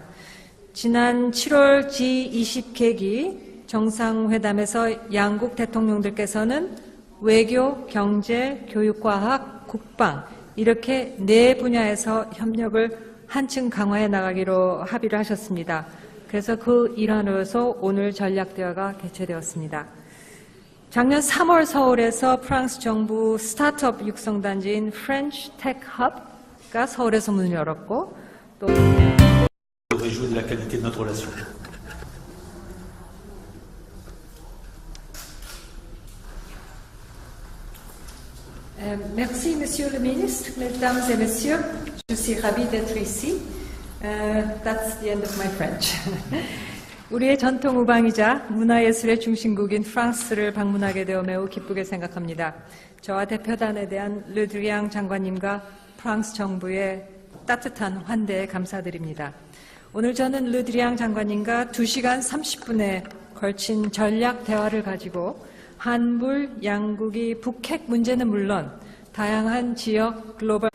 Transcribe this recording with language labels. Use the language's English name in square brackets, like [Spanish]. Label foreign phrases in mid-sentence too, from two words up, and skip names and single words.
[Korean] 지난 7월 G20 계기 정상회담에서 양국 대통령들께서는 외교, 경제, 교육과학, 국방 이렇게 네 분야에서 협력을 한층 강화해 나가기로 합의를 하셨습니다. 그래서 그 일환으로서 오늘 전략대화가 개최되었습니다. 작년 3월 서울에서 프랑스 정부 스타트업 육성단지인 French Tech Hub가 서울에서 문을 열었고 또 [French] réjouis de la qualité de notre relation. Merci, Monsieur le Ministre, Mesdames et Messieurs. Je suis ravie d'être ici. [English] That's the end of my French. [Korean] 우리의 전통 우방이자 문화예술의 중심국인 프랑스를 방문하게 되어 매우 기쁘게 생각합니다. 저와 대표단에 대한 르드리앙 장관님과 프랑스 정부의 따뜻한 환대에 감사드립니다. 오늘 저는 르드리앙 장관님과 2시간 30분에 걸친 전략 대화를 가지고 한불 양국이 북핵 문제는 물론 다양한 지역 글로벌